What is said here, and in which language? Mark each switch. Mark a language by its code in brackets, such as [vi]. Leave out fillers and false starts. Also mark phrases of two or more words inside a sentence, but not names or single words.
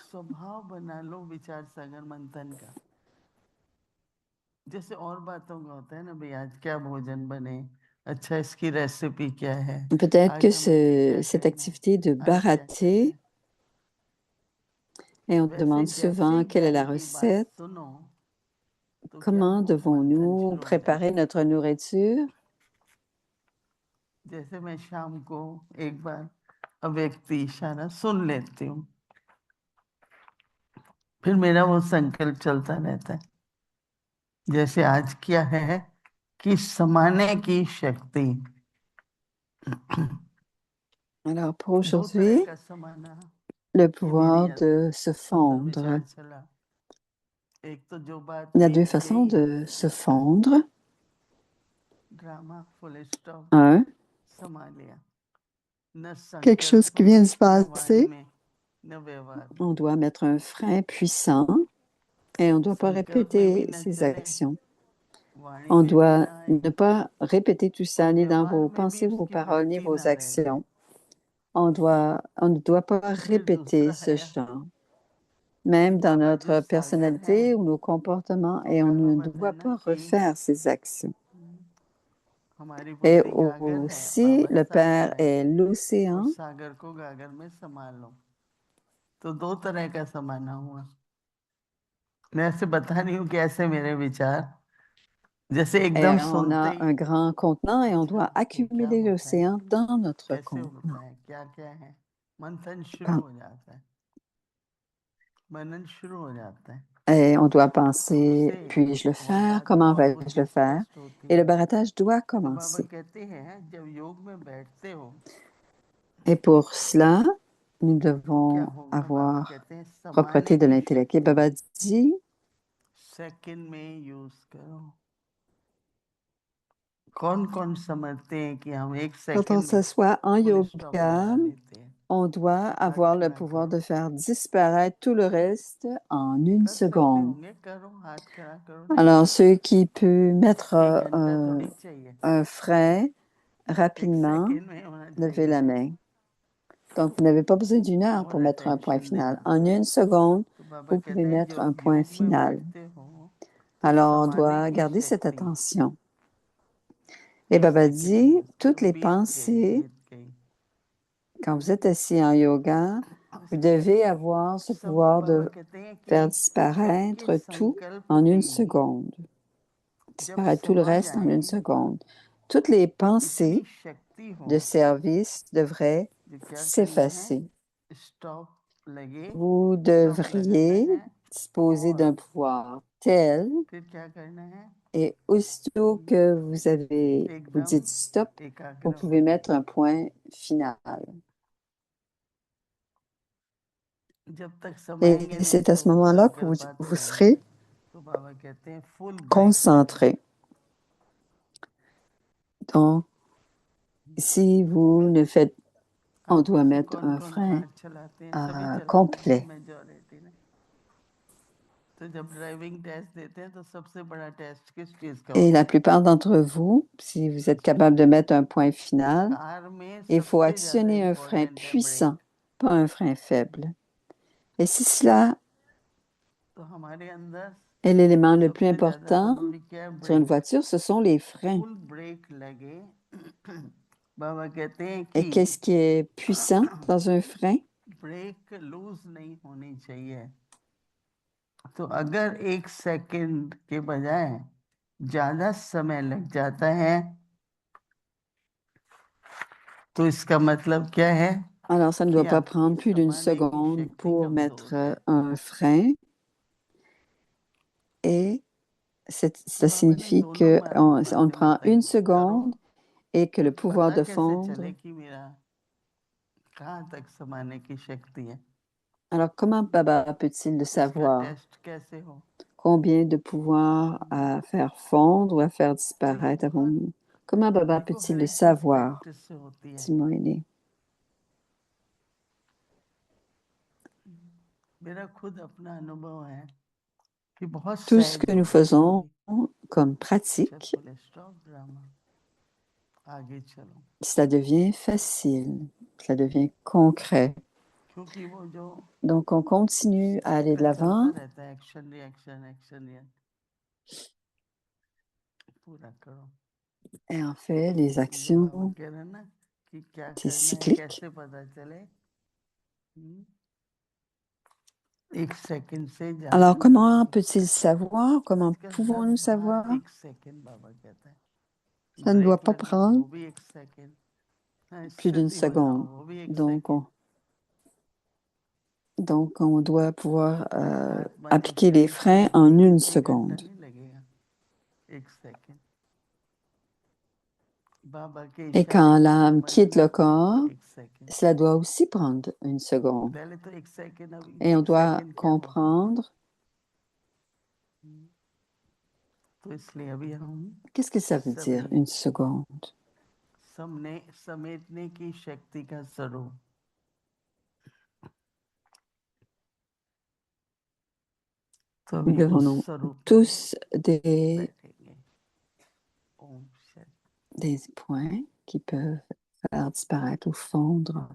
[hi] स्वभाव बना लो विचार सागर मंथन का जैसे और बातों का होता है ना भाई आज क्या भोजन बने अच्छा इसकी रेसिपी क्या है [fr] Peut-être que [hi] आज हमें क्या [fr] cette [hi] करना है [fr] activité de [hi] आज क्या करना [fr] barater, [hi] है [fr] et on [hi] वैसे [fr] demande [hi] जैसे [fr] souvent [hi] ही [fr] quelle est [hi] ज्ञान [fr] la [hi] की बात [fr] recette, [hi] सुनो तो क्या [fr] comment [hi] हो मंथन [fr] devons-nous [hi] शुरू हो [fr] préparer [hi] जाता है [fr] notre nourriture? [hi] जैसे मैं शाम को एक बार अव्यक्ति इशारा सुन लेती हूँ फिर मेरा वो संकल्प चलता रहता है जैसे आज क्या है कि समाने की शक्ति [fr] Alors, pour [hi] दो तरह [fr] aujourd'hui, [hi] का समाना [fr] le [hi] ये मेरी [fr] pouvoir de se [hi] सुंदर [fr] fondre. [hi] विचार चला एक तो जो बात [fr] Il y a deux [hi] एक [fr] façons [hi] यही [fr] de se fondre. [en] drama full stop [fr] Un, [hi] समा लिया न [fr] quelque chose [hi] संकल्प [fr] qui vient de se [hi] न वाणी [fr] passer, [hi] में न व्यवहार में [fr] on doit mettre un frein puissant et on ne doit pas [hi] संकल्प में भी [fr] répéter [hi] न [fr] ses [hi] चले [fr] actions. [hi] वाणी [fr] On [hi] में भी [fr] doit [hi] न आए [fr] ne pas répéter tout [hi] और [fr] ça, ni dans [hi] व्यवहार [fr] vos [hi] में भी [fr] pensées, vos [hi] उसकी [fr] paroles, ni [hi] वृत्ति न [fr] vos [hi] रहे [fr] actions. On ne doit pas [hi] फिर [fr] répéter [hi] दूसरा [fr] ce [hi] है [fr] genre, [hi] कि [fr] même dans [hi] बाबा जो [fr] notre [hi] सागर है [fr] personnalité ou nos comportements, [hi] वो [fr] et on [hi] कहाँ [fr] ne doit [hi] बताना [fr] pas [hi] कि [fr] refaire ces actions. [hi] हमारी [fr] Et [hi] बुद्धि गागर है [fr] aussi, [hi] बाबा [fr] le [hi] सागर [fr] Père [hi] है [fr] est [hi] और [fr] l'océan. [hi] सागर को गागर में संभाल लो तो दो तरह का समाना हुआ मैं ऐसे बता रही हूँ कि ऐसे मेरे विचार जैसे [fr] Et [hi] एकदम [fr] on [hi] सुनते [fr] a [hi] ही [fr] un grand contenant et on [hi] अच्छा [fr] doit [hi] ये क्या [fr] accumuler [hi] होता है [fr] l'océan dans notre [hi] कैसे [fr] contenant. [hi] होता है क्या क्या है मंथन शुरू [fr] Pen- [hi] हो जाता है मनन शुरू हो जाता है [fr] Et on doit [hi] तो [fr] penser, [hi] उससे [fr] puis-je le [hi] और [fr] faire? [hi] बात [fr] Comment [hi] और [fr] vais-je [hi] बुद्धि [fr] le faire? [hi] स्पष्ट होती [fr] Et le [hi] है [fr] baratage doit [hi] तो बाबा [fr] commencer. [hi] कहते हैं जब योग में बैठते हो [fr] Et pour cela, nous [hi] तो क्या [fr] devons [hi] होगा बाबा [fr] avoir [hi] कहते हैं [fr] propreté [hi] समाने [fr] de [hi] की [fr] l'intellect. Et [hi] शक्ति [fr] Baba dit, [hi] सेकंड में यूज करो कौन कौन समझते हैं कि हम एक [fr] quand on [hi] सेकंड में [fr] s'assoit en [en] full stop [fr] yoga, [hi] लगा लेते हैं [fr] on doit [hi] हाथ [fr] avoir le [hi] खड़ा [fr] pouvoir [hi] करो [fr] de faire disparaître tout le reste en une [hi] कर सकते [fr] seconde. [hi] होंगे करो हाथ खड़ा करो [fr] Alors, ceux qui peuvent mettre [hi] एक घंटा थोड़ी चाहिए [fr] un frein [hi] एक [fr] rapidement, [hi] सेकंड में होना [fr] levez [hi] चाहिए [fr] la main. Donc, vous n'avez pas besoin d'une heure [hi] और [fr] pour mettre un point [hi] अटेंशन [fr] final. [hi] देना [fr] En une seconde, [hi] तो बाबा [fr] vous pouvez [hi] कहते हैं [fr] mettre un [hi] जब [fr] point [hi] योग में [fr] final. [hi] बैठते हो तो [fr] Alors, on [hi] समाने [fr] doit [hi] की [fr] garder cette [hi] शक्ति [fr] attention. Et [hi] एक [fr] Baba [hi] सेकंड में [fr] dit, [hi] यूज करो [fr] toutes les pensées, [hi] बीत गई [fr] quand vous êtes assis en yoga, vous devez avoir ce [hi] सब [fr] pouvoir [hi] बाबा [fr] de [hi] कहते हैं कि [fr] faire [hi] सबके [fr] disparaître tout [hi] संकल्प [fr] en une [hi] भी [fr] seconde. [hi] जब [fr] Disparaître tout le [hi] समा [fr] reste en une [hi] जाएं [fr] seconde. Toutes les [hi] इतनी [fr] pensées [hi] शक्ति हो [fr] de service devraient [hi] जो क्या करना है [fr] s'effacer. [hi] स्टॉप लगे [fr] Vous [hi] स्टॉप लगाना [fr] devriez [hi] है [fr] disposer [hi] और [fr] d'un pouvoir tel, [hi] फिर क्या करना है [fr] et aussitôt que vous [hi] एकदम [fr] dites stop, [hi] एकाग्र [fr] vous [hi] हो [fr] pouvez [hi] जाए [fr] mettre un point final. [hi] जब तक समाएंगे [fr] Et [hi] नहीं [fr] c'est à [hi] तो [fr] ce moment-là que [hi] संकल्प आते [fr] vous [hi] रहेंगे [fr] serez [hi] तो बाबा कहते हैं [en] full brake [hi] लगे [fr] concentré. Donc, si vous ne faites, on [hi] आप में [fr] doit [hi] से [fr] mettre [hi] कौन [fr] un [hi] कौन [fr] frein [hi] कार चलाते हैं सभी चलाते हैं [fr] complet. [hi] मेजॉरिटी ने तो जब [en] driving test [hi] देते हैं तो सबसे बड़ा टेस्ट किस चीज का [fr] Et [hi] होता [fr] la [hi] है [fr] plupart d'entre vous, si vous êtes capable de mettre un point final, [hi] कार में [fr] il faut [hi] सबसे ज्यादा [fr] actionner un frein [hi] इम्पोर्टेंट है ब्रेक [fr] puissant, pas un frein faible. Et si cela [hi] तो हमारे अंदर [fr] est l'élément le plus [hi] सबसे ज्यादा [fr] important [hi] जरूरी क्या है [fr] sur une [hi] ब्रेक [fr] voiture, ce sont les freins. [en] full brake [hi] लगे बाबा कहते हैं [fr] Et [hi] कि [fr] qu'est-ce qui est puissant dans un frein? [hi] ब्रेक लूज नहीं होनी चाहिए तो अगर 1 सेकंड के बजाय ज्यादा समय लग जाता है तो इसका मतलब क्या है [fr] Alors, ça ne [hi] कि [fr] doit pas [hi] आपकी [fr] prendre plus d'une [hi] समाने की [fr] seconde [hi] शक्ति [fr] pour [hi] कमजोर [fr] mettre [hi] है। [fr] un frein. Et ça [hi] बाबा ने [fr] signifie [hi] दोनों [fr] que on [hi] बातें [fr] prend [hi] बताई, [fr] une [hi] करो [fr] seconde et que le [hi] तो [fr] pouvoir [hi] पता [fr] de [hi] कैसे [fr] fondre. [hi] चले कि मेरा कहाँ तक समाने की शक्ति है। [fr] Alors, comment Baba peut-il le [hi] इसका [fr] savoir? [hi] टेस्ट कैसे हो। [fr] Combien de pouvoir à faire fondre ou à faire disparaître avons-nous? Comment Baba [hi] देखो [fr] peut-il [hi] हर [fr] le [hi] एक चीज [fr] savoir? [hi] प्रैक्टिस से होती है। Timoéné. मेरा खुद अपना अनुभव है कि बहुत [fr] Tout ce [hi] सहज [fr] que [hi] हो [fr] nous [hi] गया [fr] faisons [hi] कभी। [fr] comme [hi] अच्छा [fr] pratique, [hi] बोले [en] stop drama, [hi] आगे चलो। [fr] ça devient facile, ça devient concret. [hi] क्योंकि वो जो [fr] Donc, on continue à aller de [hi] चक्कर चलता [fr] l'avant. [hi] रहता है, [en] action reaction action reaction, [hi] पूरा करो। [fr] Et en fait, les [hi] जो बाबा [fr] actions, [hi] कह रहे हैं ना कि क्या [fr] c'est [hi] करना है, [fr] cyclique. [hi] कैसे पता चले। 1 सेकंड से ज्यादा [fr] Alors, [hi] नहीं [fr] comment [hi] होती। [fr] peut-il savoir? Comment [hi] आजकल हर [fr] pouvons-nous savoir? [hi] बात 1 सेकंड बाबा कहता है। [fr] Ça ne doit [hi] ब्रेक [fr] pas [hi] लगाओ [fr] prendre [hi] वो भी 1 सेकंड, [fr] plus d'une [hi] स्थिति बनाओ [fr] seconde. [hi] वो भी एक [fr] Donc, [hi] सेकंड। [fr] on doit pouvoir [hi] आत्मा जब [fr] appliquer les [hi] फ्री [fr] freins en [hi] चलेगी [fr] une [hi] 1 घंटा [fr] seconde. [hi] नहीं लगेगा, 1 सेकंड। बाबा के [fr] Et [hi] इशारे [fr] quand [hi] को [fr] l'âme quitte [hi] समझना [fr] le corps, [hi] 1 सेकंड। [fr] cela doit aussi prendre une seconde. [hi] पहले तो 1 सेकंड, अब [fr] Et on [hi] 1 [fr] doit [hi] सेकंड क्या हुआ। [fr] comprendre [hi] तो इसलिए अभी हम [fr] qu'est-ce que ça veut dire, [hi] सभी [fr] une seconde. [hi] समेटने की शक्ति का स्वरूप, तो [fr] Nous [hi] अभी [fr] devons [hi] उस [fr] nous [hi] स्वरूप में [fr] tous [hi] बैठेंगे। ओम शांति। [fr] des points qui peuvent faire disparaître ou fondre.